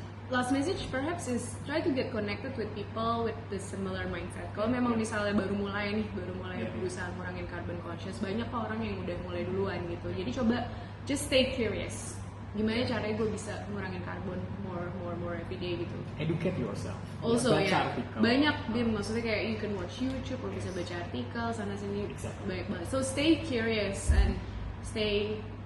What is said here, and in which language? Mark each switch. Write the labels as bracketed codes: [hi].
[en] Last message perhaps is try to get connected with people with the similar mindset. [id] Kalau memang misalnya baru mulai berusaha ngurangin carbon conscious, banyak kok orang yang udah mulai duluan gitu. Jadi coba [en] just stay curious. [id] Gimana caranya gue bisa ngurangin carbon [en] more every day [id] gitu. [en] Educate yourself. Also [id] artikel. Banyak maksudnya kayak [en] you can watch YouTube or [id] bisa baca artikel sana sini banyak banget. [en] So stay curious and stay